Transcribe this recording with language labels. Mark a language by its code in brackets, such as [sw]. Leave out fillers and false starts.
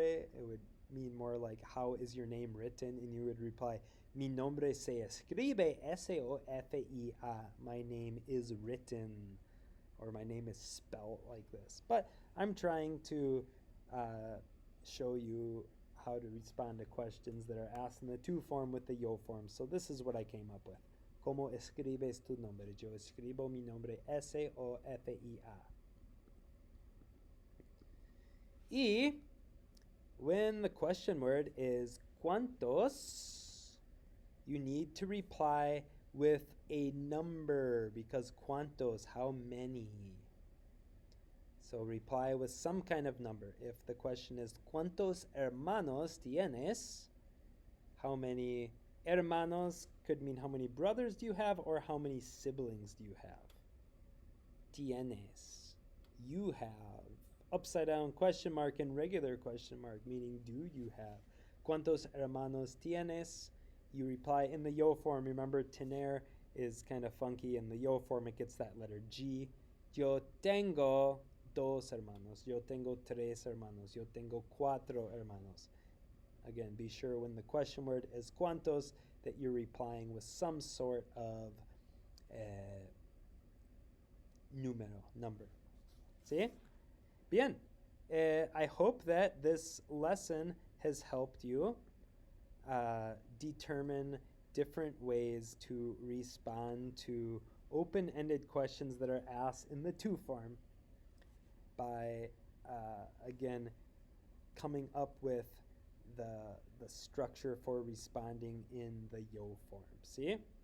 [en] It would mean more like, how is your name written? And you would reply, [es] mi nombre se escribe [en] S-O-F-I-A. My name is written, or my name is spelled like this. But I'm trying to show you how to respond to questions that are asked in the to form with the yo form. So this is what I came up with. [es] ¿Cómo escribes tu nombre? Yo escribo mi nombre S-O-F-I-A. [en] Y when the question word is cuántos, you need to reply with a number, because cuántos, how many? So reply with some kind of number. If the question is [es] ¿Cuántos hermanos tienes? [en] How many hermanos could mean how many brothers do you have, or how many siblings do you have? Tienes, you have. Upside down question mark and regular question mark, meaning do you have. [es] ¿Cuántos hermanos tienes? [en] You reply in the yo form. Remember, tener is kind of funky. In the yo form, it gets that letter G. [es] Yo tengo dos hermanos. Yo tengo tres hermanos. Yo tengo cuatro hermanos. [en] Again, be sure when the question word is cuántos that you're replying with some sort of number. [es] ¿Sí? Bien. [en] I hope that this lesson has helped you determine different ways to respond to open-ended questions that are asked in the to form by, again, coming up with the structure for responding in the yo form. See?